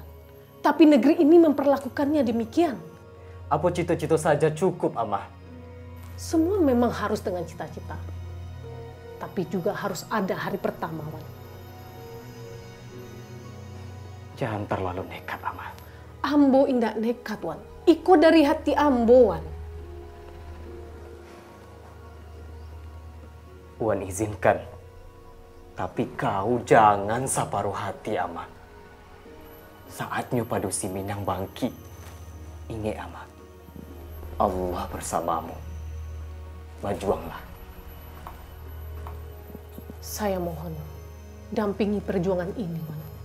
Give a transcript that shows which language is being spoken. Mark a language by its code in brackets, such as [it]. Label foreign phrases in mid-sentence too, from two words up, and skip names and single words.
[id] Tapi negeri ini memperlakukannya demikian. Apa cita-cita saja cukup, Amah? Semua memang harus dengan cita-cita. Tapi juga harus ada hari pertama, Wan. Jangan terlalu nekat, Amah. [min] Ambo indak nekat, Wan. Iko dari hati Ambo, Wan. [id] Wan izinkan. Tapi kau jangan saparuh hati, Amah. Saatnya padusi Minang bangkit. Ingat, Amah. Allah bersamamu. Berjuanglah. Saya mohon, dampingi perjuangan ini, Wan.